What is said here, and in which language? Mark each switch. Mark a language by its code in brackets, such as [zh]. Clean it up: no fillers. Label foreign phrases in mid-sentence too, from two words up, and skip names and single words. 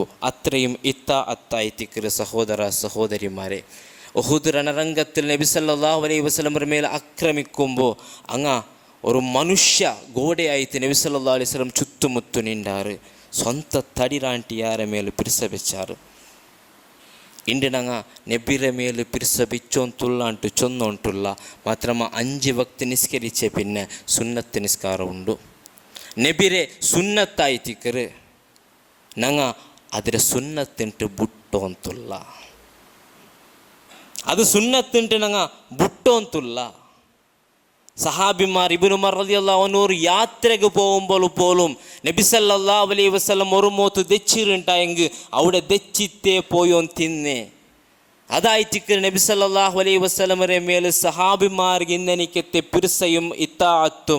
[ml] അത്രയും അത്തായിത്തിക്കറ് സഹോദര സഹോദരിമാരെ. ഉഹുദ് രണരംഗത്തിൽ നബി [ar] صلى الله عليه وسلم [ml] മേലെ ആക്രമിക്കുമ്പോൾ അങ്ങ ഒരു മനുഷ്യ ഗോഡയായിട്ട് നബി [ar] صلى الله عليه وسلم [ml] ചുറ്റുമുത്തു നിണ്ടാറ്. സ്വന്തം തടിരാണ്ടി യാരെ മേലെ പിരിസബിച്ചാറ്. ಇಂದು ನಂಗೆ ನೆಬ್ಬಿರ ಮೇಲೆ ಪಿರಿಸಬಿಚ್ಚೊಂತುಲ್ಲ ಅಂಟು ಚೊನ್ನೊಂಟುಲ್ಲ ಮಾತ್ರಮ 5 ವಕ್ತ ನಿಸ್ಕರಿಚೆ ಪಿನ್ನೆ ಸುನ್ನತ್ತು ನಿಸ್ಕಾರ ಉಂಡು. ನೆಬಿರೆ ಸುನ್ನತ್ತಾಯ್ತಿಕ್ಕರು ನಂಗೆ ಅದರ ಸುನ್ನತ್ತಿಂಟು ಬುಟ್ಟು ಅಂತುಲ್ಲ, ಅದು ಸುನ್ನತ್ತಿಂಟು ನಂಗೆ ಬುಟ್ಟು ಅಂತುಲ್ಲ. സഹാബിമാർ ഇബ്നു ഉമർ [ar] رضي الله عنه [ml] യാത്രയ്ക്ക് പോകുമ്പോൾ പോലും നബി [ar] صلى الله عليه وسلم [ml] ഒരു മോത്ത് ദെച്ചിരുണ്ടായെങ്കിൽ അവിടെ ദെച്ചിത്തേ പോയോ തിന്നേ. അതായിട്ട് നബി [ar] صلى الله عليه وسلم [ml] മേൽ സഹാബിമാർക്ക് ഇന്നെനിക്കത്തെ പിർസയും ഇത്താഅത്തും.